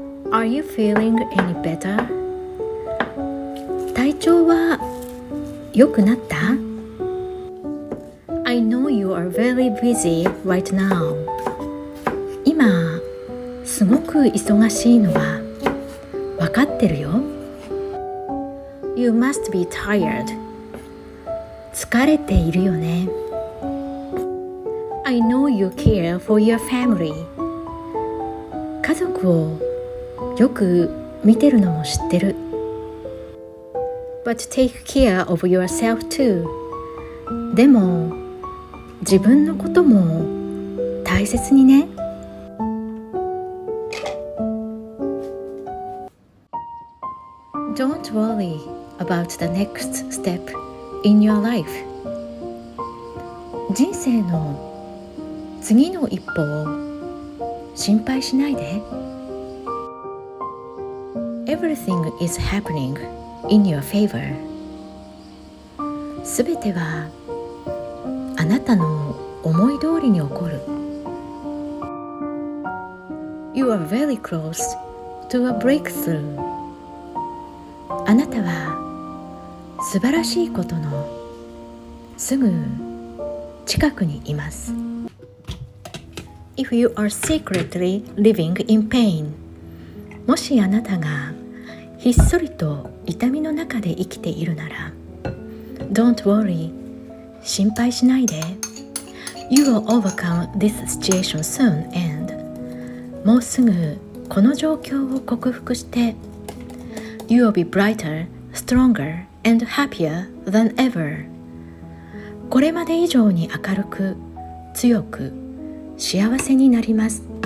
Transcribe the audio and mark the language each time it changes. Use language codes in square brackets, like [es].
[en] Are you feeling any better? [ja] 体調は良くなった？ [en] I know you are very busy right now. [ja] 今すごく忙しいのはわかってるよ。 [en] You must be tired. [ja] 疲れているよね。 [en] I know you care for your family. [ja] 家族をよく見てるのも知ってる。 [en] But take care of yourself too. [ja] でも自分のことも大切にね。 [en] Don't worry about the next step in your life. [ja] 人生の次の一歩を心配しないで。 [en] Everything is happening in your favor. [ja] すべてはあなたの思い通りに起こる。 [en] You are very close to a breakthrough. [ja] あなたは素晴らしいことのすぐ近くにいます。 [en] If you are secretly living in pain. [ja] もしあなたがひっそりと痛みの中で生きているなら [en] Don't worry [ja] 心配しないで [en] You will overcome this situation soon and [ja] もうすぐこの状況を克服して [en] You will be brighter, stronger and happier than ever [ja] これまで以上に明るく強く幸せになります。